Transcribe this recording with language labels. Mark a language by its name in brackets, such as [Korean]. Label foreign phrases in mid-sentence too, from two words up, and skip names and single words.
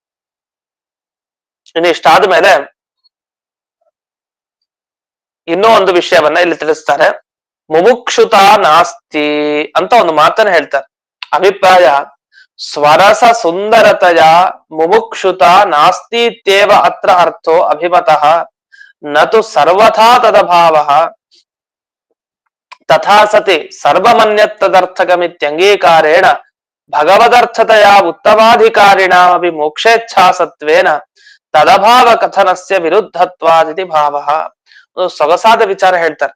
[Kannada] ಇನ್ನು ಇಷ್ಟಾದ್ಮೇಲೆ ಇನ್ನೂ ಒಂದು ವಿಷಯವನ್ನ ಇಲ್ಲಿ ತಿಳಿಸ್ತಾರೆ. [Sanskrit] ಮುಮುಕ್ಷುತ ನಾಸ್ತಿ [Kannada] ಅಂತ ಒಂದು ಮಾತನ್ನ ಹೇಳ್ತಾರೆ. [Sanskrit] ಅಭಿಪ್ರಾಯ: ಸ್ವರಸ ಸುಂದರತೆಯ ಮುಮುಕ್ಷುತ ನಾಸ್ತಿ ಇತ್ಯೇವ ಅತ್ರ ಅರ್ಥೋ ಅಭಿಮತಃ ನತು ಸರ್ವಥಾ ತದಭಾವ ತಥಾ ಸತಿ ಸರ್ವಮನ್ಯತ್ತದರ್ಥಕಮಿತ್ಯಂಗೀಕಾರೇಣ ಭಗವದರ್ಥತೆಯ ಉತ್ತಮಾಧಿಕಾರಿಣಾಮಪಿ ಮೋಕ್ಷೇಚ್ಛಾ ಸತ್ವೇನ ತದಭಾವ ಕಥನಸ್ಯ ವಿರುದ್ಧತ್ವಾದಿತಿ ಭಾವಃ. [Kannada] ಸೊಗಸಾದ ವಿಚಾರ ಹೇಳ್ತಾರೆ.